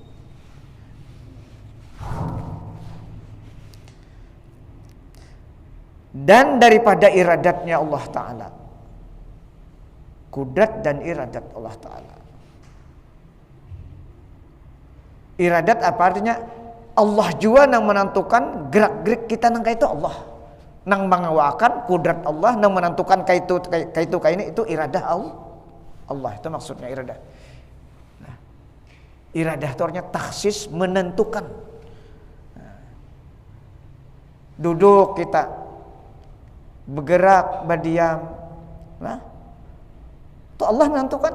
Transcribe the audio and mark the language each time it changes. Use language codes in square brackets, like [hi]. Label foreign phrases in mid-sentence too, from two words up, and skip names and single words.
[id] Dan daripada iradatnya Allah Ta'ala, kudrat dan iradat Allah Ta'ala. Iradat apa artinya? Allah juga yang menentukan gerak-gerik kita nangka itu Allah. [bjn] nang mengawakan kudrat Allah, nang menentukan kaitu kaini itu iradah Allah. Itu maksudnya iradah. [id] Nah, iradah itu artinya taksis, menentukan. Nah, duduk kita, bergerak, berdiam, nah, itu Allah menentukan.